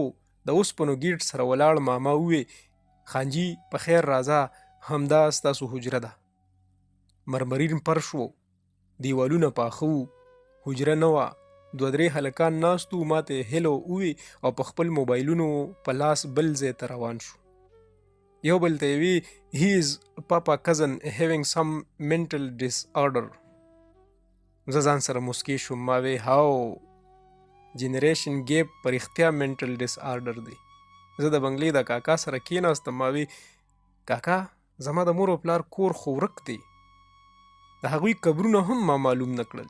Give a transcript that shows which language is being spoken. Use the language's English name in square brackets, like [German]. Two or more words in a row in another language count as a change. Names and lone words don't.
[Pashto] د اوسپنو ګیټ سره ولاړ ماما ووې: خانجي په خیر راځه، همدا ستاسو حجره ده. مرمرین فرش و، دیوالونه پاخه وو. حجره نه وه. 2-3 هلکان ناست وو. ما ته یې هیلو ووې او په خپل موبایلونو په لاس بل ځای ته روان شو. یو بل ته یې وی [English] he is papa cousin having some mental disorder. [Pashto] زه ځان سره موسکی شوم. ما وی [English] how generation gap [Pashto] په رښتیا [English] mental disorder [Pashto] دی. زه د بنګلې د کاکا سره کېناستم. ما وی کاکا زما د مور او پلار کور خو ورک دی. د هغوی قبرونه هم ما معلوم نه کړل.